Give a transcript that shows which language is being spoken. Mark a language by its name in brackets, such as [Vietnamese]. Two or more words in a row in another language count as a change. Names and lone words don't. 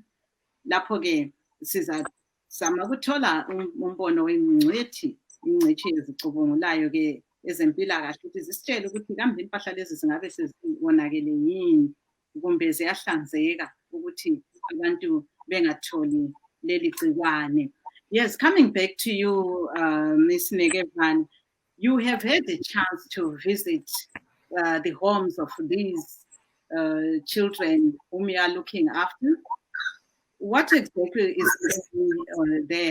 [Zulu] Lapho-ke sizazama ukuthola umbono wengcwethi ezicubungulayo-ke ezempilakahle ukuthi zisitshele ukuthi kambe impahla lezi zingabe sezibonakele yini kumbe ziyahlanzeka ukuthi abantu bengatholi leli gcikwane. [English] Yes, coming back to you, Ms. Negevan, you have had the chance to visit the homes of these children whom you are looking after. What exactly is there?